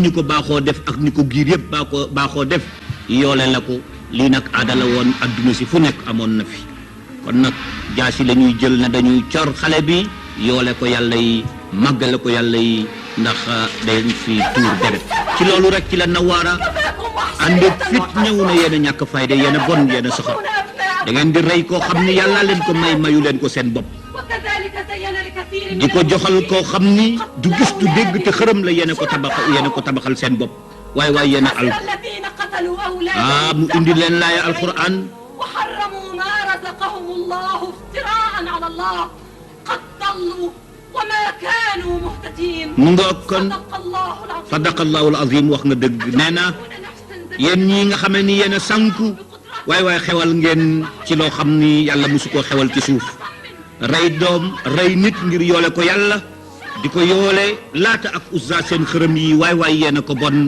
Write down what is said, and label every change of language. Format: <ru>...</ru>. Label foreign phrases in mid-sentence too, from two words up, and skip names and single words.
<wo>ñu ko baaxoo def ak ni ko giir yëpp baaxoo def yoole la ko lii nag aada la woon adduna si fu nekk amoon na fi kon nag jaasi la ñuy jël na dañuy cor xale bi yoole ko yàlla yi màggale ko yàlla yi ndax dañ fi tuur deret ci loolu rek ci la Nawaara ànd fit ñëw na yéen a ñàkk fayda yéen a bon yéen a soxor da ngeen di rey koo xam ni yàlla leen ko mayu leen ko seen bopp di ko joxal koo xam ni du gis du dégg te xërëm la yéen a ko tabaxal seen bopp waaye waaye yéen a al mu indi leen laaya alquran</wo> <ar>وحرموا ما رزقهم الله افتراء على الله قد ضلوا وما كانوا مهتدين صدق الله العظيم صدق الله العظيم</ar> <wo>wax nga dëgg nee na yéen ñii nga xamee ni yéen a sànku waaye waaye xewal ngeen ci loo xam ni yàlla mosu koo xewal ci suuf rey doom rey nit ngir yoole ko yàlla di ko yoole laata ak uzza seen xërëm yi waay waay yéen a ko bon</wo>